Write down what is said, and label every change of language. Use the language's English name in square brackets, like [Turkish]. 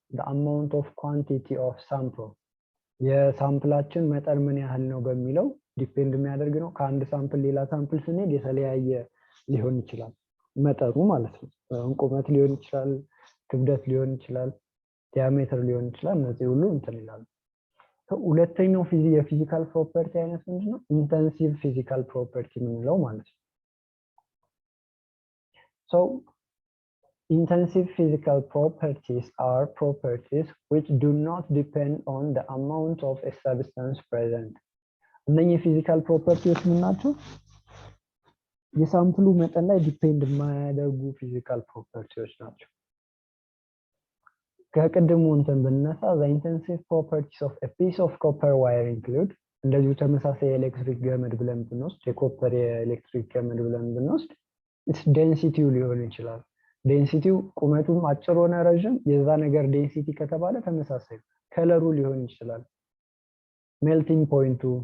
[English] the amount of quantity of sample [Amharic] የሳምፕላችን መጠን ምን ያህል ነው በሚለው ዲፔንድ የሚያደርግ ነው። ከአንድ ሳምፕል ሌላ ሳምፕል ስንሄድ የተለያየ ሊሆን ይችላል መጠኑ ማለት ነው። ቁመት ሊሆን ይችላል፣ ክብደት ሊሆን ይችላል፣ ዲያሜትር ሊሆን ይችላል። እነዚህ ሁሉ እንትን ይላሉ። ሁለተኛው የፊዚካል ፕሮፐርቲ አይነት ምንድነው? ኢንተንሲቭ ፊዚካል ፕሮፐርቲ የምንለው ማለት ነው። [English] so intensive physical properties are properties which do not depend on the amount of a substance present. [Amharic] እነኚህ ፊዚካል ፕሮፐርቲዎች ምን ናቸው? የሳምፕሉ መጠን ላይ ዲፔንድ የማያደርጉ ፊዚካል ፕሮፐርቲዎች ናቸው። ከቅድሙ እንትን ብነሳ [English] the intensive properties of a piece of copper wire include [Amharic] እንደዚሁ ተመሳሳይ የኤሌክትሪክ ገመድ ብለን ብንወስድ የኮፐር የኤሌክትሪክ ገመድ ብለን ብንወስድ [English] its density [Amharic] ሊሆን ይችላል። ዴንሲቲው ቁመቱም አጭር ሆነ ረጅም የዛ ነገር ዴንሲቲ ከተባለ ተመሳሳይ ከለሩ ሊሆን ይችላል። ሜልቲንግ ፖይንቱ፣